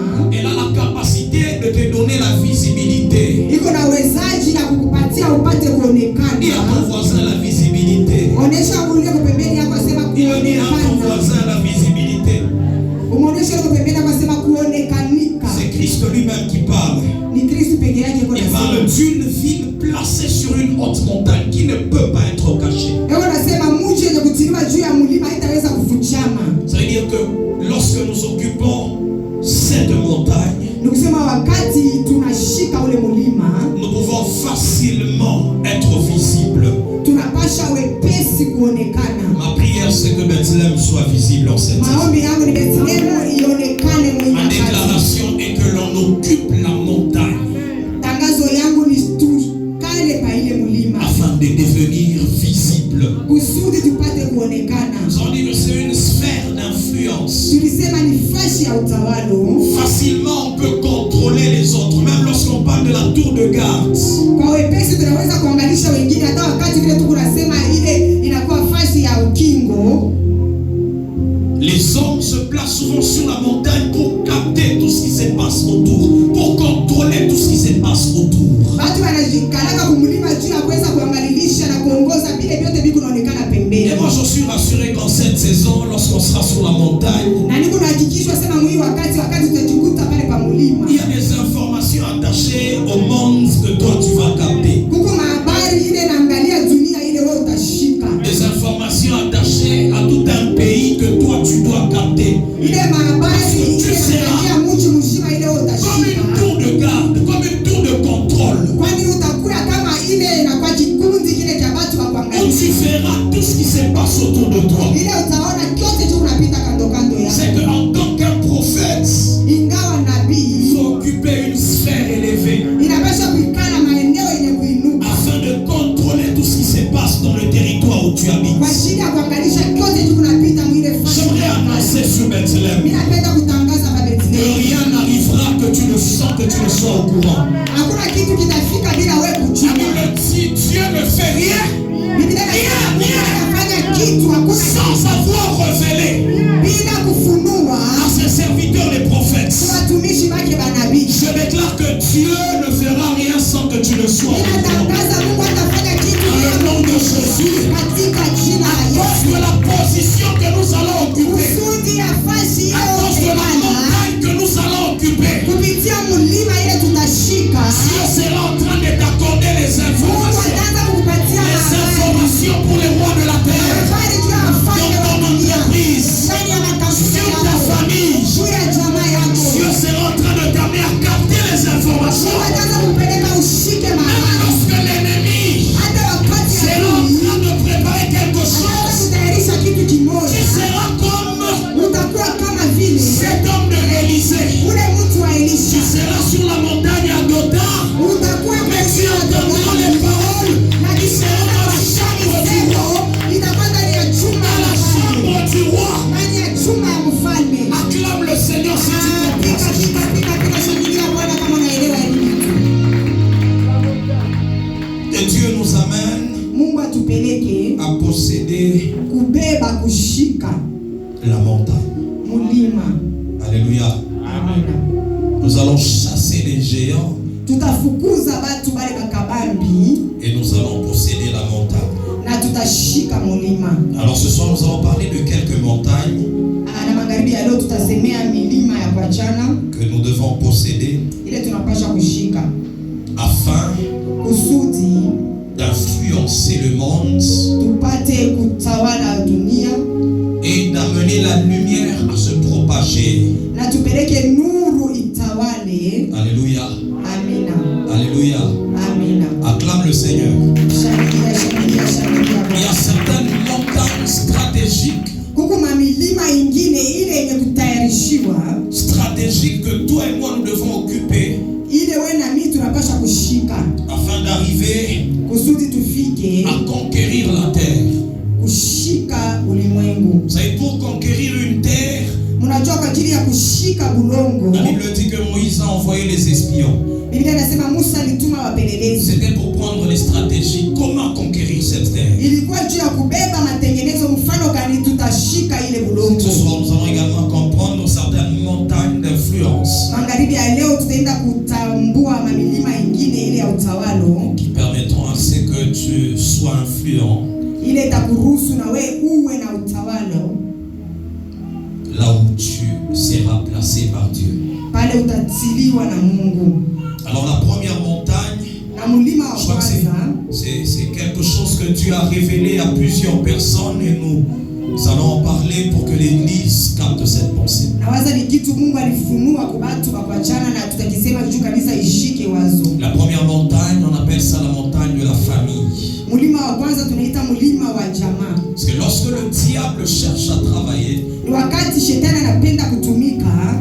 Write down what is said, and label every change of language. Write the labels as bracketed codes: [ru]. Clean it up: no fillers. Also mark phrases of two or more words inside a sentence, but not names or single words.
[fr] elle a la capacité de te donner la visibilité. [sw] iko na uwezaji ya kukupatia upate [fr] Dis à [sw] kuonekana. [fr] ton voisin la visibilité. [sw] Onesha ule kwa pembeni yako sema [fr] Dis à ton [sw] kuonekana. [fr] voisin la visibilité. [sw] Umeonesha ule kwa pembeni yako sema kuonekanika. [fr] C'est Christ lui-même qui parle. [sw] Ni Kristo peke yake kwa [fr] Il parle d'une ville placée sur une haute montagne qui ne peut pas être cachée. [sw] Ewe nasema mji yenye kutiliwa juu ya mlima haitaweza kufuchama. [fr] Ça veut dire que lorsque nous occupons cette montagne, [sw] Ni kusema wakati tunashika ule mlima, [fr] nous pouvons facilement être visibles. [sw] tunapasha wepesi kuonekana. [fr] Ma prière, c'est que Bethléem soit visible en cette saison. [sw] Maombi yangu ni Bethlehem ionekane [fr] Ma [sw] mwenye. [fr] déclaration est que l'on occupe la montagne [sw] Tangazo yangu ni tukale pa ile mlima [fr] afin de devenir visible. [sw] kusudi tupate kuonekana. [fr] Nous avons dit que c'est une sphère d'influence. [sw] Tulisema ni fashi ya utawalo. [fr] Facilement, on peut contrôler les autres, même lorsqu'on parle de la tour de garde. [sw] Kwa wepesi tunaweza kuangalisha wengine hata wakati vile tuko nasema ile inakuwa fashi ya ukingo. [fr] Les hommes se placent souvent sur la montagne pour capter tout ce qui se passe autour, pour contrôler tout ce qui se passe autour. [sw] Watu wanajikalaka kumlima juu ya kuweza kuangalisha na kuongoza vile vyote viko naonekana pembeni. [fr] Et moi je suis rassuré qu'en cette saison, lorsqu'on sera sur la montagne, [sw] Na niko nahakikishwa sema mwii wakati tutajikuta pale pa mulima. [fr] il y a des informations attachées au monde que toi tu vas capter. [sw] Kuko mahabari ile naangalia dunia ile wewe utashika. [fr] Des informations attachées à tout un pays que toi tu dois capter. [sw] Ile mahabari ile naangalia mji mzima ile wewe [fr] Comme [sw] utashika. [fr] une tour de garde, comme une tour de contrôle. [sw] Kwani utakuwa kama ile na kwa kikundi kile cha watu wa [fr] Où [sw] kuangalia. [fr] tu verras tout ce qui se passe autour de toi. [sw] Ile utaona kyote tu unapita kando kando [fr] C'est [sw] yako. [fr] qu'en tant qu'un prophète, [sw] Ingawa [fr] il [sw] nabii [fr] faut occuper une sphère élevée [sw] inapaswa kuikana maeneo yenye kuinuka [fr] afin de contrôler tout ce qui se passe dans le territoire où tu habites. [sw] kwa shida ya kuangalisha kyote tu unapita mwile fasi. [fr] J'aimerais annoncer sur Bethléem [sw] Mimi napenda kutangaza kwa [fr] que [sw] Bethlehem. [fr] rien n'arrivera que tu ne sens, que tu ne sois au courant. [sw] Hakuna kitu kitafika bila wewe [fr] La [sw] kujua. [fr] Bible dit Dieu ne fait rien [sw] Biblia inasema Mungu anafanya kitu hakuna [fr] sans avoir révélé [sw] bila kufunua [fr] à ses serviteurs les prophètes. [sw] kwa watumishi wake manabii. [fr] Je déclare que Dieu ne fera rien sans que tu ne sois au courant. [sw] Ninatangaza Mungu atafanya kitu [fr] Dans le nom de Jésus, [sw] katika jina la [fr] parce [sw] Yesu. [fr] que la position que nous allons occuper, [sw] Kusudi ya fasi [fr] à cause de la montagne que nous allons occuper, [sw] kupitia mlima ile tutashika. [fr] Dieu sera en train de t'accorder les [sw] Mungu [fr] informations. [sw] ataanza kukupatia [fr] Les [sw] habari. [fr] informations pour les rois de la terre, [sw] Habari juu ya wafalme [fr] dans [sw] wa [fr] ton [sw] dunia. [fr] entreprise, [sw] Ndani ya makampuni [fr] sur ta [sw] yako. [fr] famille. [sw] Juu ya jamaa yako. [fr] Dieu sera en train de t'amener à capter les [sw] Mungu [fr] informations. [sw] ataanza kupeleka ushike [fr] Même [sw] mahali. [fr] lorsque l'ennemi [sw] Hata wakati [fr] sera en [sw] adui [fr] train de préparer quelque [sw] anaanza [fr] chose, [sw] kutayarisha kitu [fr] tu [sw] kimoja. [fr] seras comme [sw] Utakuwa kama vile [fr] cet homme de Élysée. [sw] ule mtu wa [fr] Tu [sw] Elisha. [fr] seras sur la montagne à Dothan, [sw] Utakuwa [fr] mais tu [sw] kwenye [fr] entendras les paroles [sw] na [fr] qui [sw] kisha [fr] seront dans la [sw] mashani [fr] chambre du [sw] zenu [fr] roi. [sw] itakuwa ndani ya chumba [fr] Dans la la [sw] mfalme. [fr] chambre du roi. [sw] Ndani ya chumba ya mfalme. [fr] Acclame le Seigneur si tu [sw] Pika [fr] comprends. [sw] pika pika pika, shangilia Bwana kama unaelewa hili kitu. [fr] Et Dieu nous amène [sw] Mungu atupeleke [fr] à posséder [sw] kubeba kushika [fr] la montagne. [sw] mulima. [fr] Alléluia. [sw] Amina. [fr] Nous allons chasser les géants [sw] Tutafukuza batu bale bakabambi [fr] et nous allons posséder la montagne. [sw] na tutashika mulima. [fr] Alors ce soir, nous allons parler de quelques montagnes [sw] Na magharibi ya leo tutasemea milima ya kuachana [fr] que nous devons posséder [sw] ile tunapasha kushika [fr] afin [sw] kusudi [fr] d'influencer le monde [sw] tupate kutawala dunia [fr] et d'amener la lumière à se propager. [sw] na tupeleke nuru itawale. [fr] Alléluia. [sw] Amina. [fr] Alléluia. [sw] Amina. [fr] Acclame le Seigneur. [sw] Shangilia, shangilia, shangilia. [fr] Il y a certaines montagnes stratégiques [sw] Kuku mamilima ingine ile yenye kutayarishiwa [fr] stratégiques que toi et moi nous devons occuper [sw] ile we na mimi tunapasha kushika [fr] afin d'arriver [sw] kusudi tufike [fr] à conquérir la terre. [sw] kushika ulimwengu. [fr] Vous savez, pour conquérir une terre, [sw] Mnajua kwa ajili ya kushika bulongo, [fr] la Bible dit que Moïse a envoyé les espions. [sw] Biblia inasema Musa alituma wapelelezi. [fr] C'était pour prendre les stratégies. Comment conquérir cette terre? [sw] Ilikuwa juu ya kubeba matengenezo, mfano gani tutashika ile bulongo. [fr] Ce soir, nous allons également comprendre certaines montagnes d'influence [sw] Magharibi ya leo tutaenda kutambua mamilima ingine ile ya utawalo [fr] qui permettront à ce que tu sois influent [sw] ile itakuruhusu na we uwe na utawalo [fr] là où tu seras placé par Dieu. [sw] pale utatiliwa na Mungu. [fr] Alors la première montagne, [sw] Na mulima wa [fr] je crois que [sw] kwanza [fr] c'est quelque chose que Dieu a révélé à plusieurs personnes et nous allons en parler pour que l'Église capte cette pensée. [sw] nawaza ni kitu Mungu alifunua kwa watu wa kuachana, na tutakisema juu kanisa ishike wazo. [fr] La première montagne, on appelle ça la montagne de la famille. [sw] Mulima wa kwanza tunaita mulima wa jamaa. [fr] Parce que lorsque le diable cherche à travailler, [sw] Ni wakati shetani anapenda kutumika,